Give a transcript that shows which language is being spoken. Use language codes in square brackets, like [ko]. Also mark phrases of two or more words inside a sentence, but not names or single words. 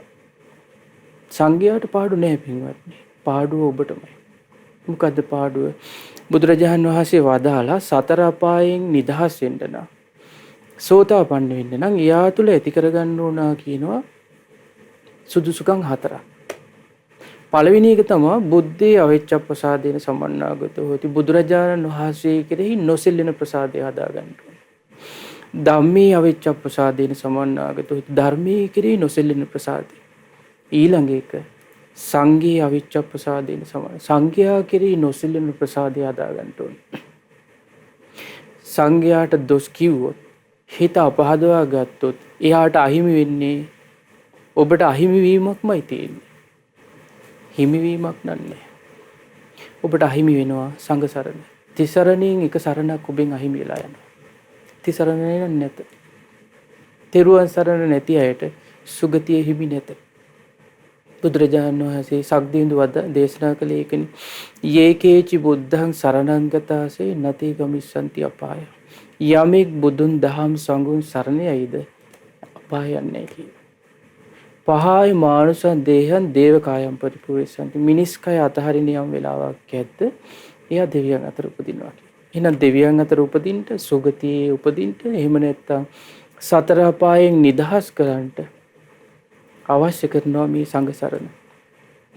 [si] සංඝයාට පාඩු නෑ පින්වත්නි. පාඩුව ඔබටමයි. මොකද්ද පාඩුව? බුදුරජාණන් වහන්සේ වදාලා සතර අපායෙන් නිදහස් වෙන්න නම් සෝතාපන්න වෙන්න නම් එයා තුල ඇති කරගන්න ඕන කියනවා සුදුසුකම් හතරක්. පළවෙනි එක තමයි [pi] බුද්ධේ අවිච්ඡප්පසාදේන සමන්නාගතෝ හොති. [si] බුදුරජාණන් වහන්සේ කෙරෙහි නොසෙල්ලෙන ප්‍රසාදය හදා ගන්න ඕන. [pi] ධම්මේ අවිච්ඡප්පසාදේන සමන්නාගතෝ හොති. [si] ධර්මයේ කෙරෙහි නොසෙල්ලෙන ප්‍රසාදය. ඊළඟ එක [pi] සංඝේ අවිච්ඡප්පසාදේන සමන්. [si] සංඝයා කෙරෙහි නොසෙල්ලෙන ප්‍රසාදය හදා ගන්න ඕන. සංඝයාට දොස් කිව්වොත් හිත අපහදවා ගත්තොත් එයාට අහිමි වෙන්නේ ඔබට අහිමි වීමක්මයි තියෙන්නේ. හිමිවීමක් නන්නේ. ඔබට අහිමි වෙනවා සංඝ සරණ. තිසරණෙන් එක සරණක් ඔබෙන් අහිමි වෙලා යනවා. තිසරණේ නැත. තෙරුවන් සරණ නැති අයට සුගතිය හිමි නැත. බුදුරජාණන් වහන්සේ සක්දිවිඳු වද දේශනා කළේ ඒකනේ. [pi] යේකේචි බුද්ධං සරණං ගතාසේ නති ගමිස්සන්ති අපාය. [si] යමෙක් බුදුන් දහම් සංඝුන් සරණ යයිද අපාය යන්නේ කියලා. [pi] පහයි මානුෂං දේහං දේවකායම් පරිපූර්ණසන්ති. [si] මිනිස් කය අතහරින යම් වෙලාවක් ඇද්ද එයා දෙවියන් අතර උපදිනවා කියලා. එහෙනම් දෙවියන් අතර උපදින්න සුගතියේ උපදින්න එහෙම නැත්නම් සතර අපායෙන් නිදහස් කරන්නට අවශ්‍ය කරනවා මේ සංඝ සරණ.